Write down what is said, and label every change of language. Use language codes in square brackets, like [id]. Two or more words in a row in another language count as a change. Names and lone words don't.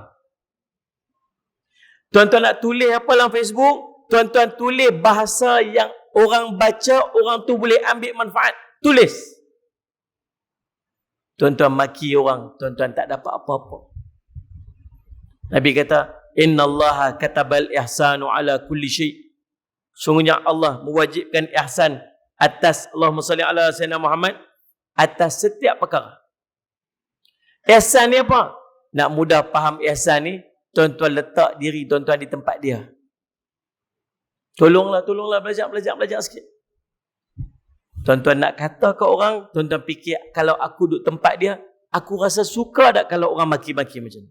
[ms] Tuan-tuan nak tulis apa dalam Facebook, tuan-tuan tulis bahasa yang orang baca, orang tu boleh ambil manfaat. Tulis. Tuan-tuan maki orang, tuan-tuan tak dapat apa-apa. Nabi kata, [ar] إن الله كتب الإحسان على كل شيء'. [ms] Sungguhnya Allah mewajibkan ihsan atas, [ar] اللهم صل على سيدنا محمد, [ms] atas setiap perkara. Ihsan ni apa? Nak mudah faham ihsan ni, tuan-tuan letak diri tuan-tuan di tempat dia. Tolonglah belajar sikit. Tuan-tuan nak kata ke orang, tuan-tuan fikir, kalau aku duduk tempat dia, aku rasa suka tak kalau orang maki-maki macam ni?